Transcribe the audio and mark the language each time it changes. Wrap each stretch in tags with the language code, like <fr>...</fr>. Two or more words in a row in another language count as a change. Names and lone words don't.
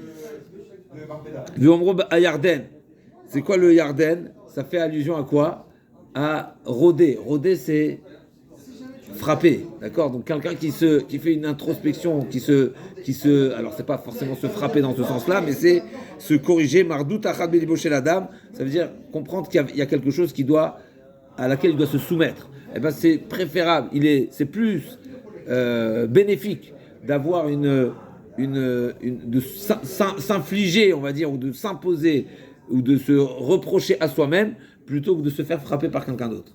<fr>V'omro à Yarden. C'est quoi le Yarden? Ça fait allusion à quoi? À rôder. Rôder, c'est frapper, d'accord? Donc quelqu'un qui fait une introspection, alors c'est pas forcément se frapper dans ce sens-là, mais c'est se corriger.</fr> <he>מרדות אחת בלבו של אדם,</he> <fr>ça veut dire comprendre qu'il y a quelque chose à laquelle il doit se soumettre. Eh ben c'est préférable, c'est plus bénéfique d'avoir de s'infliger, on va dire, ou de s'imposer, ou de se reprocher à soi-même, plutôt que de se faire frapper par quelqu'un d'autre.</fr>